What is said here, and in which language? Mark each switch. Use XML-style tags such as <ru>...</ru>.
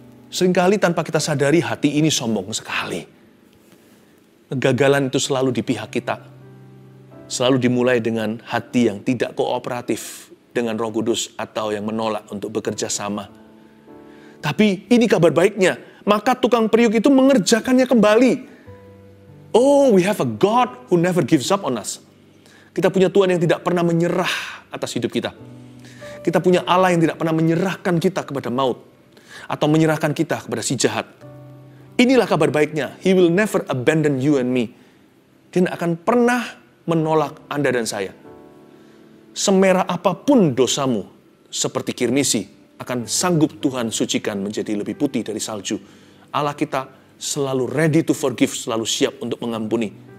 <id>Seringkali tanpa kita sadari hati ini sombong sekali. Kegagalan itu selalu di pihak kita. Selalu dimulai dengan hati yang tidak kooperatif dengan Roh Kudus atau yang menolak untuk bekerja sama. Tapi ini kabar baiknya, maka tukang periuk itu mengerjakannya kembali.</id> <en>Oh, we have a God who never gives up on us.</en> <id>Kita punya Tuhan yang tidak pernah menyerah atas hidup kita. Kita punya Allah yang tidak pernah menyerahkan kita kepada maut atau menyerahkan kita kepada si jahat. Inilah kabar baiknya.</id> <en>He will never abandon you and me.</en> <id>Dia tidak akan pernah menolak Anda dan saya. Semerah apapun dosamu, seperti kirmisi, akan sanggup Tuhan sucikan menjadi lebih putih dari salju. Allah kita selalu</id> <en>ready to forgive,</en> <id>selalu siap untuk mengampuni.</id>